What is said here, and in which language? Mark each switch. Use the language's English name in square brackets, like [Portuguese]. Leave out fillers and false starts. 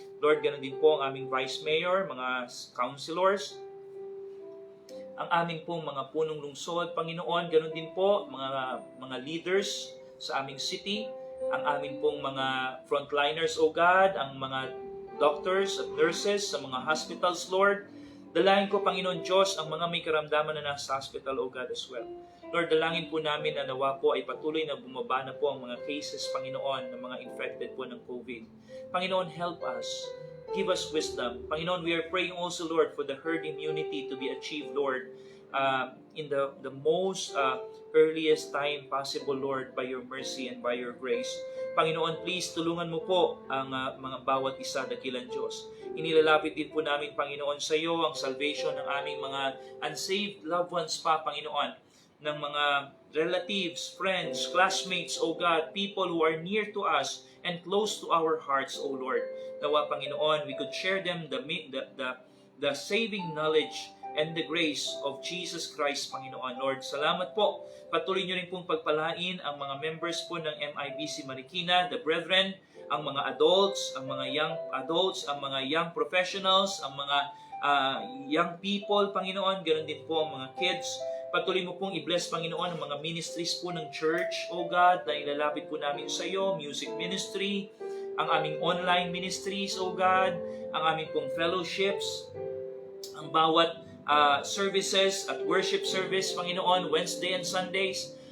[Filipino] Lord, ganun din po ang aming vice mayor, mga councilors, ang aming pong mga punong lungsod, Panginoon, ganoon din po, mga leaders sa aming city, ang aming pong mga frontliners, O God, ang mga doctors at nurses sa mga hospitals, Lord. Dalahin ko, Panginoon Diyos, ang mga may karamdaman na nasa hospital, O God, as well. Lord, dalangin po namin na nawa po ay patuloy na bumaba na po ang mga cases, Panginoon, ng mga infected po ng COVID. [English] Panginoon, help us. Give us wisdom. Panginoon, we are praying also, Lord, for the herd immunity to be achieved, Lord, in the most earliest time possible, Lord, by your mercy and by your grace. [Filipino] Panginoon, please, tulungan mo po ang mga bawat isa, dakilang Diyos. Inilalapit din po namin, Panginoon, sa iyo ang salvation ng aming mga unsaved loved ones pa, Panginoon, ng mga relatives, friends, classmates, O God, people who are near to us and close to our hearts, O Lord. [English] Nawa, Panginoon, we could share them the saving knowledge and the grace of Jesus Christ, Panginoon. [Filipino] Lord, salamat po. Patuloy niyo rin pong pagpalain ang mga members po ng MIBC Marikina, the brethren, ang mga adults, ang mga young adults, ang mga young professionals, ang mga young people, Panginoon, ganoon din po ang mga kids. Patuloy mo pong i-bless, Panginoon, ang mga ministries po ng church, O God, na ilalapit po namin sa iyo, music ministry, ang aming online ministries, O God, ang aming pong fellowships, ang bawat services at worship service, Panginoon, Wednesday and Sundays.